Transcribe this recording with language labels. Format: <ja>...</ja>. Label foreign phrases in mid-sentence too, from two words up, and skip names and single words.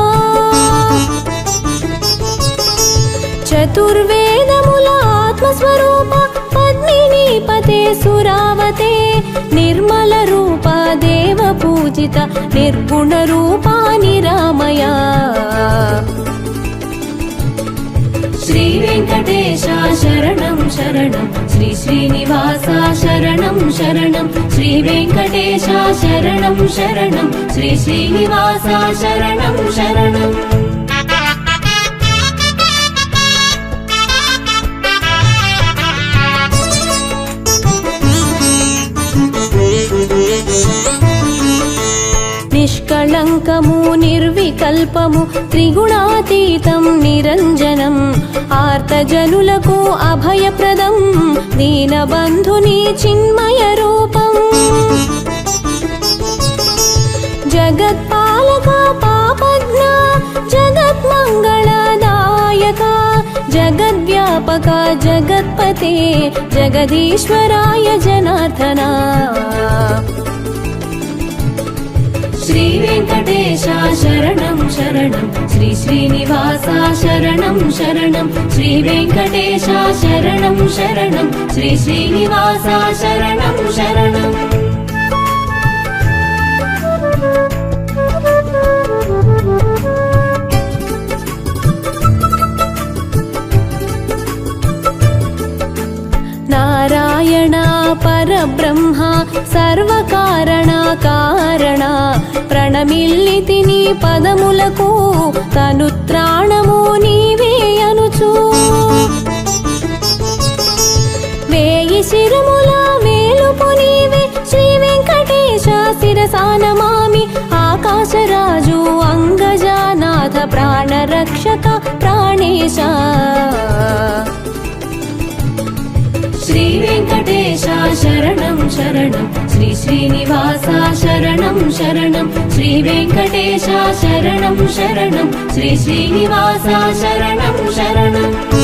<te>చతుర్వేదముల ఆత్మస్వరూప పద్మిని పతే సురావతే నిర్మల రూప దేవ పూజిత నిర్గుణ రూపా నిరామయ శ్రీ</te> <sa>श्रीवेङ्कटेश शरणं शरणं श्री श्रीनिवास शरणं शरणं श्रीवेङ्कटेश शरणं शरणं श्री श्रीनिवास शरणं शरणम्</sa> <te>నిష్కళంకము నిర్వికల్పము త్రిగుణాతీతం నిరంజనం ఆర్తజనులకు అభయప్రదం దీనబంధుని చిన్మయ రూపం</te> <sa>జగత్పాలక పాపజ్ఞ జగన్మంగళదాయక జగద్వ్యాపక జగత్పతే జగదీశ్వరాయ జనార్దనా श्रीवेङ्कटेश शरणं शरणं श्री श्रीनिवास शरणं शरणं श्रीवेङ्कटेश शरणं शरणं श्री श्रीनिवास शरणं शरणम्</sa> <te>నారాయణ పరబ్రహ్మ సర్వకారణ కారణ ప్రణమిల్లితి నీ పదములకు తనుత్రాణము నీవే అనుచు వేయి శిరముల వేలుపు నీవే శ్రీ వెంకటేశ శిరసానమామి ఆకాశరాజు అంగజానాథ ప్రాణరక్షక ప్రాణేశ</te> <sa>श्रीवेङ्कटेश शरणं शरणं श्री श्रीनिवास शरणं शरणं श्रीवेङ्कटेश शरणं शरणं श्री श्रीनिवास शरणं शरणम्</sa>